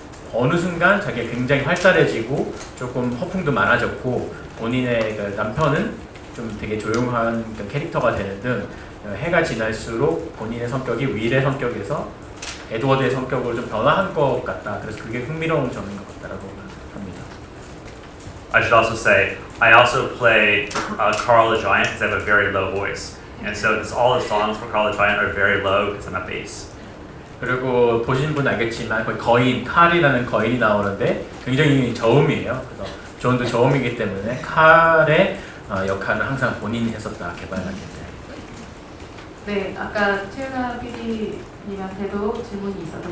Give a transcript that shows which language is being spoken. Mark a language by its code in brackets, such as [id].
[ko] 어느 순간 자기가 굉장히 활달해지고 조금 허풍도 많아졌고, 본인의 그 남편은 좀 되게 조용한 그 캐릭터가 되는 등 해가 지날수록 본인의 성격이 윌의 성격에서 에드워드의 성격으로 좀 변화한 것 같다. 그래서 그게 흥미로운 점인 것 같다라고 합니다. [en] I should also say, I also play Carl the Giant because I have a very low voice. And so all the songs for Carl the Giant are very low because I'm a bass. [ko] 그리고 보신 분 알겠지만 거의 거인, 칼이라는 거인이 나오는데 굉장히 저음이에요. 그래서 존도 저음이기 때문에 칼의 역할을 항상 본인이 했었다, 개발하기 때. 네, 아까 최윤아 PD님한테도 질문이 있었죠.